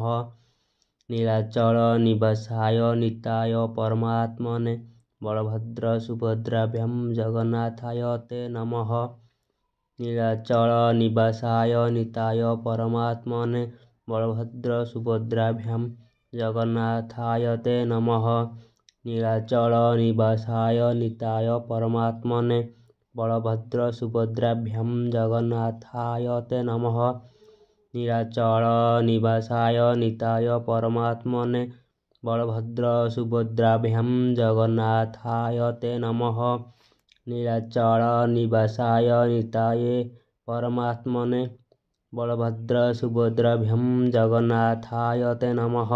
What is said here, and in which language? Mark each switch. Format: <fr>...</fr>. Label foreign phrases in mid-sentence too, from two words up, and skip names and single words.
<sa>ନୀଳାଚଳ ନିବାସାୟ ନିତାୟ ପରମାତ୍ମନେ ବଳଭଦ୍ର ସୁଭଦ୍ରାଭ୍ୟାଂ ଜଗନ୍ନାଥାୟ ତେ ନମଃ। ନୀଳାଚଳ ନିବାସାୟ ନିତାୟ ପରମାତ୍ମନେ ବଳଭଦ୍ର ସୁଭଦ୍ରାଭ୍ୟାଂ ଜଗନ୍ନାଥାୟ ତେ ନମଃ। ନୀଳାଚଳ ନିବାସାୟ ନିତାୟ ପରମାତ୍ମନେ बलभद्र सुभद्राभ्यां जगन्नाथाय ते नमः। नीलाचल निवासाय निताय परमात्मने बलभद्र सुभद्राभ्यां जगन्नाथाय ते नमः। नीलाचल निवासाय निताय परमात्मने बलभद्र सुभद्राभ्यां जगन्नाथाय ते नमः।</sa>